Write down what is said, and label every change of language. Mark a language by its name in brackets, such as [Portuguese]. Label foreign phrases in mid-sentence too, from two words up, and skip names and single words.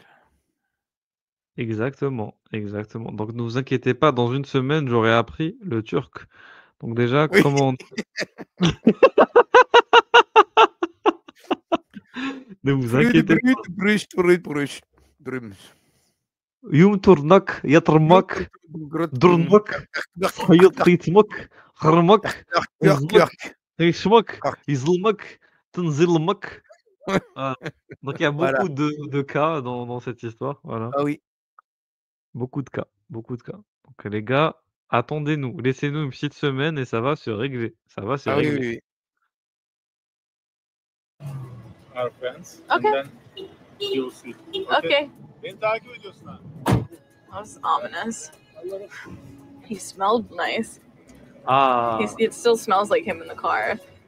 [French] Exactement. Donc ne vous inquiétez pas, dans une semaine, j'aurai appris le turc. Donc déjà, oui. Comment... Ne vous inquiétez pas. Yum turnak, yatrmak, durnak, hayatitmak, harmak, izlmak, tanzilmak. Donc il y a beaucoup de cas dans cette histoire. Voilà. Ah oui. Beaucoup de cas. Donc les gars, attendez-nous, laissez-nous une petite semaine et ça va se régler. régler. Oui. [English] Our friends. Okay. And then you'll see. Okay. That was ominous. He smelled nice. It still smells like him in the car.